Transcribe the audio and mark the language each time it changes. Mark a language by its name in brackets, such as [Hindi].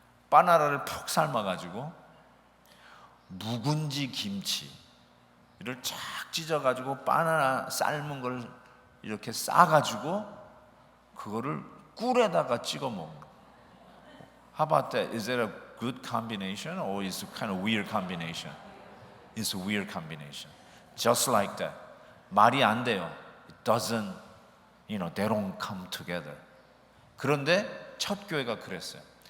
[Korean] 바나나를 푹 삶아가지고 묵은지 김치를 쫙 찢어가지고 바나나 삶은 걸 이렇게 싸가지고 그거를 꿀에다가 찍어 먹는 거. [English] How about that? Is that a good combination or is it kind of weird combination? It's a weird combination. Just like that. [Korean] 말이 안 돼요. [English] It doesn't, they don't come together. [Korean] 그런데 첫 교회가 그랬어요.